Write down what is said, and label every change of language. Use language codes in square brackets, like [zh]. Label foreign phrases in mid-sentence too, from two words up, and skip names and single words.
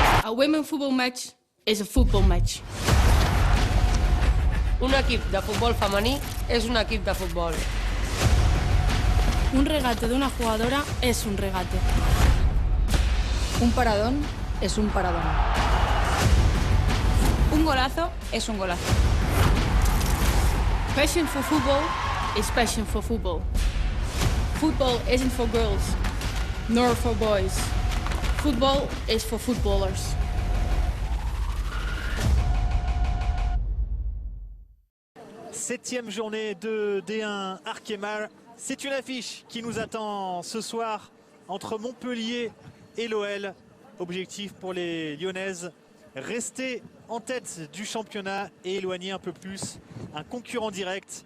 [en] A women's football match is a football match. [ca] Un equip de futbol femení és un equip de futbol. [es] Un regate de una jugadora es un regate. Un paradón es un paradón. Un golazo es un golazo. [en] Passion for football is passion for football. Football isn't for girls, nor for boys. Football is for footballers. [fr] Septième journée de D1 Arkema. C'est une affiche qui nous attend ce soir entre Montpellier et l'OL. Objectif pour les Lyonnaises, rester en tête du championnat et éloigner un peu plus un concurrent direct.